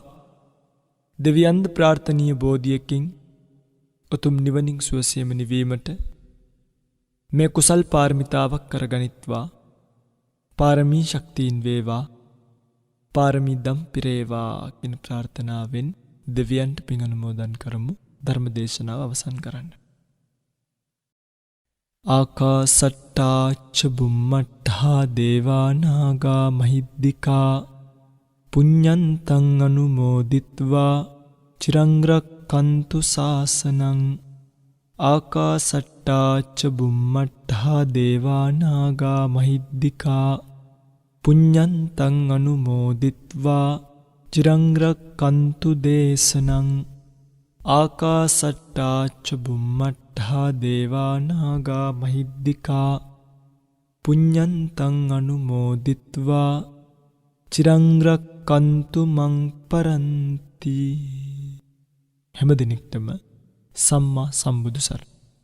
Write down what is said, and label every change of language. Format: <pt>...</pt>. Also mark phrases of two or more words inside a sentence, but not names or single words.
<si>දෙවියන්ද ප්‍රාර්ථනීය බෝධියකින් උතුම් නිවනින් සුවසේම නිවීමට මේ කුසල් පාරමිතාවක් කරගනිත්වා. පාරමී ශක්තියින් වේවා, පාරමී දම් පිරේවා කියන ප්‍රාර්ථනාවෙන් දෙවියන්ට පින් අනුමෝදන් කරමු. ධර්ම දේශනාව අවසන් කරන්න.</si> <pi>ආකාසට්ටා ච බුම්මට්ඨා දේවා නාග මහිද්దికා පුඤ්ඤන්තං අනුමෝදිත්වා චිරං රක්ඛන්තු ශාසනං. ආකාසට්ටා ච බුම්මට්ඨා දේවා නාග මහිද්దికා පුඤ්ඤන්තං අනුමෝදිත්වා චිරං රක්ඛන්තු දේශනං. ආකාසට්ටා ච බුම්මට්ඨා දේවා නාග මහිද්దికා පුඤ්ඤන්තං අනුමෝදිත්වා චිරං රක්ඛන්තු මං පරන්ති.</pi> <si>හැම දිනෙකටම සම්මා සම්බුදු සරණයි.</si>